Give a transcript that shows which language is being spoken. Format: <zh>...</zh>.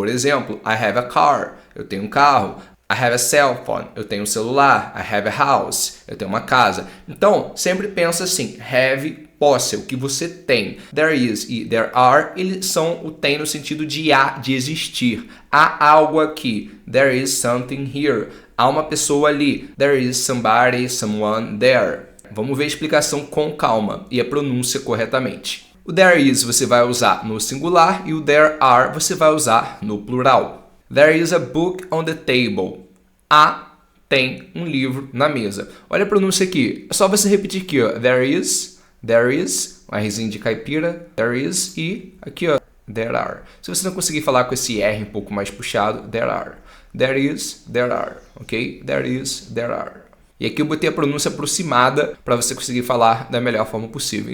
<en>Por exemplo, I have a car.</en> <pt>Eu tenho um carro.</pt> <en>I have a cell phone.</en> <pt>Eu tenho um celular.</pt> <en>I have a house.</en> <pt>Eu tenho uma casa. Então, sempre pensa assim, have, posse, o que você tem. There is e there are, eles são o tem no sentido de há, de existir. Há algo aqui.</pt> <en>There is something here.</en> <pt>Há uma pessoa ali.</pt> <en>There is somebody, someone there.</en> <pt>Vamos ver a explicação com calma e a pronúncia corretamente. O there is você vai usar no singular e o there are você vai usar no plural.</pt> <en>There is a book on the table.</en> <pt>Tem um livro na mesa. Olha a pronúncia aqui. É só você repetir aqui, ó.</pt> <en>There is,</en> <pt>um Rzinho de caipira.</pt> <en>There is</en> <pt>e aqui, ó.</pt> <en>There are.</en> <pt>Se você não conseguir falar com esse R um pouco mais puxado,</pt> <en>there are. There is, there are. Ok? There is, there are.</en> <pt>E aqui eu botei a pronúncia aproximada para você conseguir falar da melhor forma possível.</pt>